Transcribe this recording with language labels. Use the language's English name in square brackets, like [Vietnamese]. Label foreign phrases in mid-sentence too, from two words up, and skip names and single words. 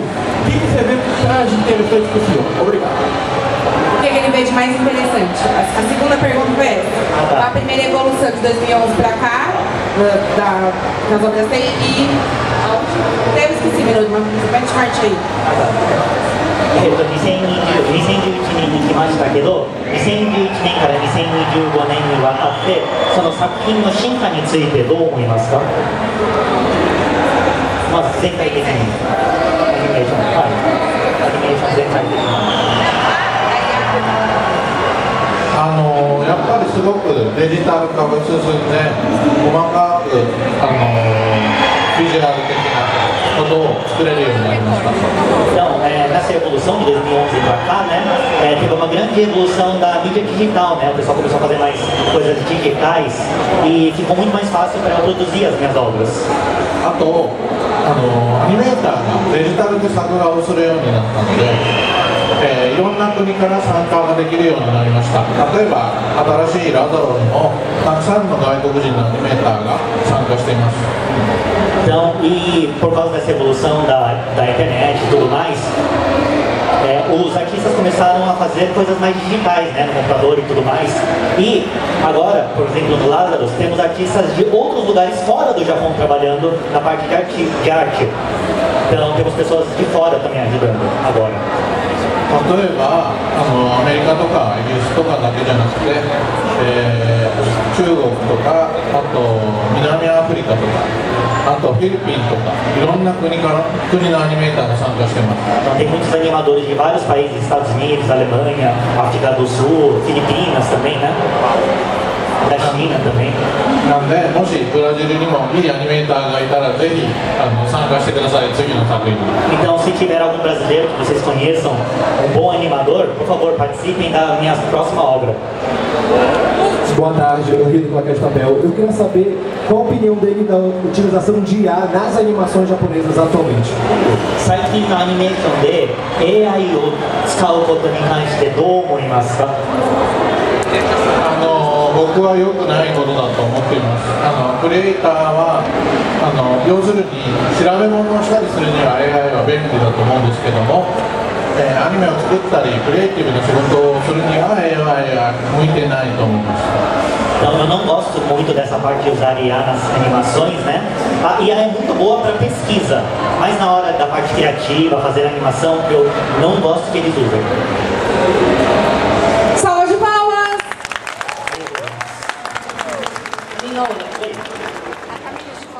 [Portuguese] O que você vê que traz de interessante para o senhor? Obrigado. O que ele vê de mais interessante? A segunda pergunta foi essa. A primeira evolução de 2011 para cá, das obras dele, e a última. Eu esqueci, meu nome, benchmark aí. [Japanese] 2021 年に来ましたけど、2011年から2025年にわたって、その作品の進化についてどう思いますか？まず全体的にアニメーション、アニメーション全体的に。やっぱすごくデジタル化が進んで細かくビジュアル的なことを作れるようになりました。 [Portuguese] Então, nessa evolução de 2011 para cá, né, teve uma grande evolução da mídia digital, né? O pessoal começou a fazer mais coisas digitais e ficou muito mais fácil para eu produzir as minhas obras. [Japanese] あとアニメーターがデジタルで作画をするようになったので、いろんな国から参加ができるようになりました。例えば新しいラザロにもたくさんの外国人のアニメーターが参加しています。 [Portuguese] Então, e por causa dessa evolução da internet e tudo mais, os artistas começaram a fazer coisas mais digitais, né, no computador e tudo mais. E agora, por exemplo, no Lazarus, temos artistas de outros lugares fora do Japão trabalhando na parte de arte. Então, temos pessoas de fora também ajudando agora. [Japanese] 例えばアメリカとかイギリスとかだけじゃなくて、中国とかあと南アフリカとかあとフィリピンとかいろんな国のアニメーターが参加しています。 [Portuguese] Então, tem muitos animadores de vários países, Estados Unidos, Alemanha, África do Sul, Filipinas também, né? Da China também. [Japanese] なんで、もしブラジルにもいいアニメーターがいたらぜひ参加してください、次の作品に。 [Portuguese] Então, se tiver algum brasileiro que vocês conheçam, um bom animador, por favor, participem da minha próxima obra. Boa tarde, eu rio do Claquete Papel. Eu queria saber qual a opinião dele da utilização de IA nas animações japonesas atualmente. [Japanese] 最近のアニメーションで AI を使うことに関してどう思いますか？僕は良くないことだと思っています。クリエイターは要するに調べ物をしたりするには AI は便利だと思うんですけども、アニメを作ったりクリエイティブな仕事をするには AI は向いてないと思います。 [Portuguese] Então, eu não gosto muito dessa parte de usar IA nas animações, né? A IA é muito boa para pesquisa, mas na hora da parte criativa, fazer animação, eu não gosto que eles usem. Salva de palmas!